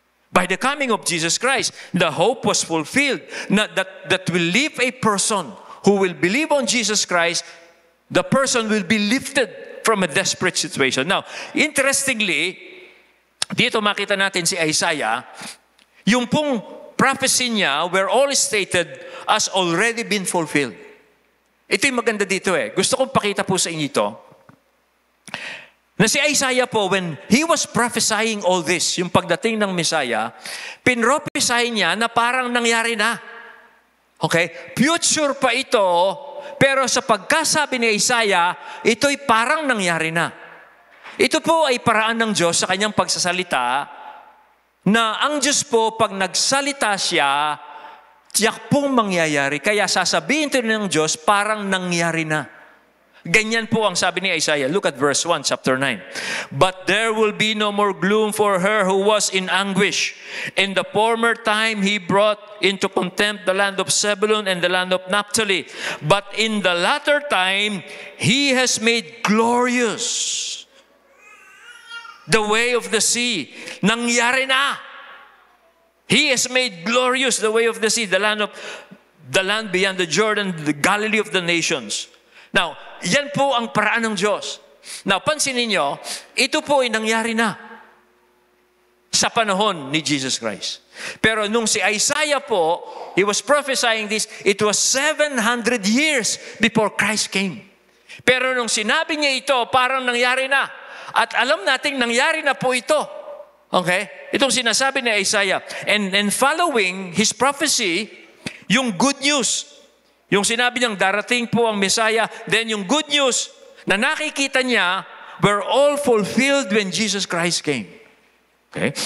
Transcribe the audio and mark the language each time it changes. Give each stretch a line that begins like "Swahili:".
English: By the coming of Jesus Christ, the hope was fulfilled. That will leave a person who will believe on Jesus Christ, the person will be lifted from a desperate situation. Now, interestingly,
Filipino: dito makita natin si Isaiah, yung pong prophecy niya
English: were all stated as already been fulfilled.
Filipino: Ito yung maganda dito eh. Gusto kong pakita po sa inyo ito. Na si Isaiah po,
English: when he was prophesying all this,
Filipino: yung pagdating ng Messiah, pinrophesying niya na parang nangyari na. Okay? Future pa ito, pero sa pagkasabi ni Isaiah, ito'y parang nangyari na. Ito po ay paraan ng Diyos sa kanyang pagsasalita na ang Diyos po, pag nagsalita siya, tiyak pong mangyayari. Kaya sasabihin ito ng Diyos, parang nangyari na. Ganyan po ang sabi ni Isaiah.
English: Look at verse 1, chapter 9. But there will be no more gloom for her who was in anguish. In the former time, he brought into contempt the land of Zebulun and the land of Naphtali. But in the latter time, he has made glorious the way of the sea.
Filipino: Nangyari na.
English: He has made glorious the way of the sea, the land beyond the Jordan, the Galilee of the nations.
Filipino: Now, yan po ang paraan ng Diyos. Now, pansinin niyo, ito po ay nangyari na sa panahon ni Jesus Christ. Pero nung si Isaiah po,
English: he was prophesying this, it was 700 years before Christ came.
Filipino: Pero nung sinabi niya ito, parang nangyari na. At alam nating nangyari na po ito. Okay? Itong sinasabi ni Isaiah.
English: And following his prophecy,
Filipino: yung good news, yung sinabi niyang darating po ang Messiah, then yung good news na nakikita niya
English: were all fulfilled when Jesus Christ came.
Filipino: Okay?